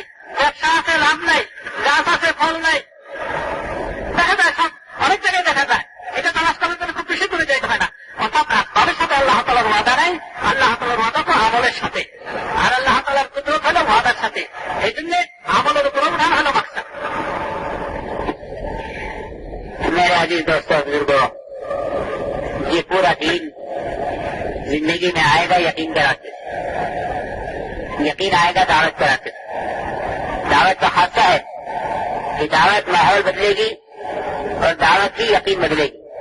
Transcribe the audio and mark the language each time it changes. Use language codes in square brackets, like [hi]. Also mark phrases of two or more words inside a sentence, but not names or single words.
[bn] ব্যবসা আছে, লাভ নাই। গাছ আছে, ফল নাই। দেখা যায়, সব অনেক জায়গায় দেখা যায়। এটা তালাশ করার জন্য খুব বেশি করে যেতে হয় না। অর্থাৎ আসবাবের সাথে আল্লাহ তাআলার ওয়াদা নাই, আল্লাহ তাআলার ওয়াদা তো আমলের সাথে, আর আল্লাহ তাআলার কুদরত হলো ওয়াদার সাথে। এই জন্য আমলের উপর উঠান হলো মাকসাদ। [ur] عزیز دوستوں بزرگوں، یہ پورا دین زندگی میں آئے گا یقین کے راستے سے. یقین آئے گا دعوت کے راستے سے. دعوت کا خاصہ ہے کہ دعوت ماحول بدلے گی اور دعوت کی یقین بدلے گی.